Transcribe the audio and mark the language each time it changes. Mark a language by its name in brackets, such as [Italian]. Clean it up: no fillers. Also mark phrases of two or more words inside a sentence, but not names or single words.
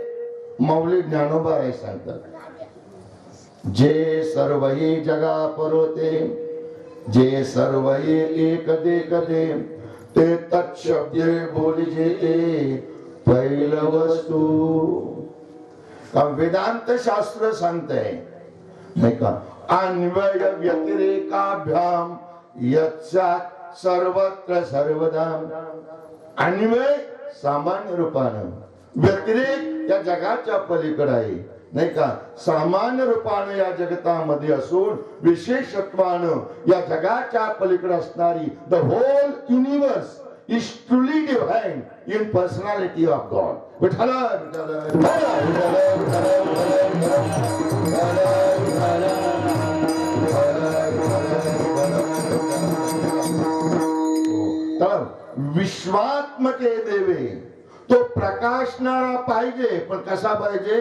[Marathi] माऊली ज्ञानोबा हे सांगतात, जे सर्वही जगा परोते, जे सर्वही एक देखते, ते तत्शब्दे बोलिजे ते पहिल वस्तू. वेदांत शास्त्र सांगतंय नाही का, [Sanskrit] अन्वय व्यतिरेकाभ्याम यत्सात सर्वत्र सर्वदा. [Marathi] अन्वय सामान्य रूपानं, व्यतिरेक या जगाच्या पलीकडे आहे नाही का. सामान्य रूपानं या जगतामध्ये असून विशेषत्वानं या जगाच्या पलीकडे असणारी [English] the whole universe is truly divine in personality of God. [Marathi] विठ्ठल विश्वात्मके देवे. तो प्रकाशणारा पाहिजे, पण कसा पाहिजे?